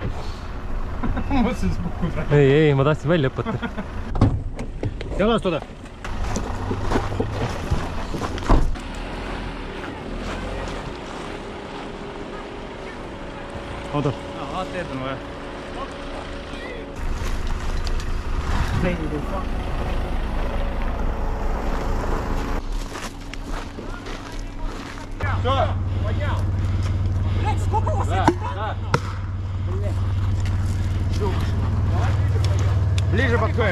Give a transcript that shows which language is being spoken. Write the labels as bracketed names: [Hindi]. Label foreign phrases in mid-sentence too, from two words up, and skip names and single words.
[Estonian] Ma mõtlesin, et kukkud ära. Ei, ma tahtsin välja õppata. Jalastuda! Oota. AT-d on vaja. [Russian] Все, поднял. Блядь, сколько у вас этих? Ближе подходим.